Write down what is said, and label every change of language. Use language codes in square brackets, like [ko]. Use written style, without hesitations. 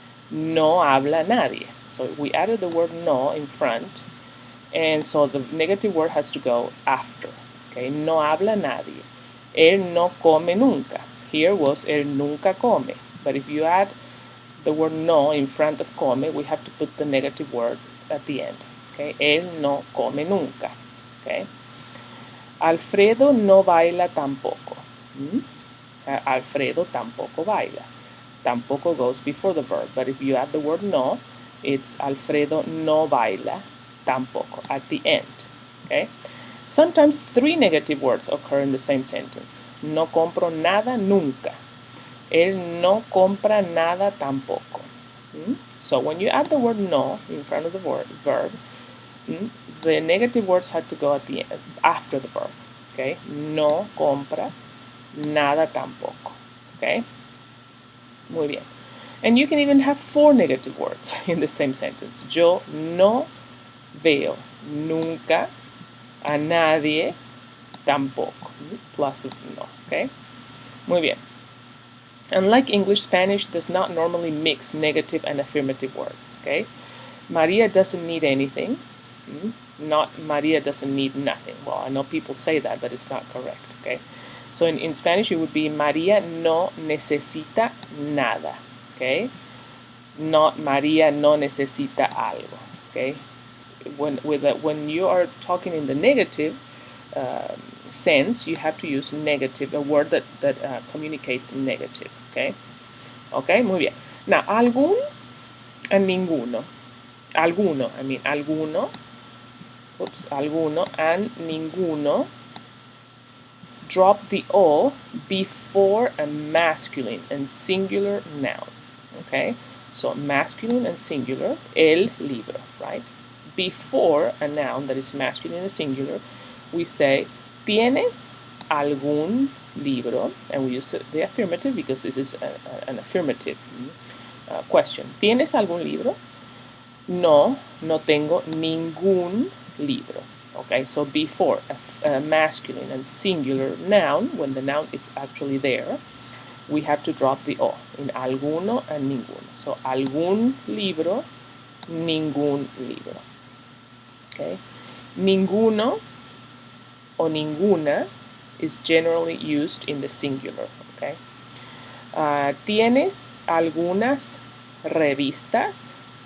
[es] No habla nadie. [en] So we added the word no in front, and so the negative word has to go after. [es] Okay, no habla nadie. Él no come nunca. [en] Here was [es] él nunca come. [en] But if you add the word no in front of come, we have to put the negative word at the end. [es] Okay, él no come nunca. Okay. Alfredo no baila tampoco. Alfredo tampoco baila. [en] Tampoco goes before the verb, but if you add the word no, it's [es] Alfredo no baila tampoco [en] at the end. Okay. Sometimes three negative words occur in the same sentence. [es] No compro nada nunca. Él no compra nada tampoco. [en] So when you add the word no in front of the verb, the negative words have to go at the end, after the verb. [es] Okay. No compra nada tampoco. Okay. Muy bien. [en] And you can even have four negative words in the same sentence. [es] Yo no veo nunca a nadie tampoco. [en] Plus no. Okay. [es] Muy bien. [en] Unlike English, Spanish does not normally mix negative and affirmative words. Okay. Maria doesn't need anything. Not Maria doesn't need nothing. Well, I know people say that, but it's not correct. Okay. So in Spanish, it would be [es] María no necesita nada. [en] Okay. [es] Not María no necesita algo. [en] Okay. When you are talking in the negative sense, you have to use negative, a word that communicates negative. Okay. Okay. [es] Muy bien. [en] Now, algún and ninguno. Alguno. I mean alguno. Oops. Alguno and ninguno. Drop the O before a masculine and singular noun. Okay, so masculine and singular, el libro, right? Before a noun that is masculine and singular, we say, [es] ¿Tienes algún libro? [en] And we use the affirmative because this is an affirmative question. [es] ¿Tienes algún libro? No, no tengo ningún libro. [en] Okay, so before a masculine and singular noun, when the noun is actually there, we have to drop the O in alguno and ninguno. [es] So algún libro, ningún libro. [en] Okay, ninguno o ninguna is generally used in the singular. [es] Okay, ¿Tienes algunas revistas?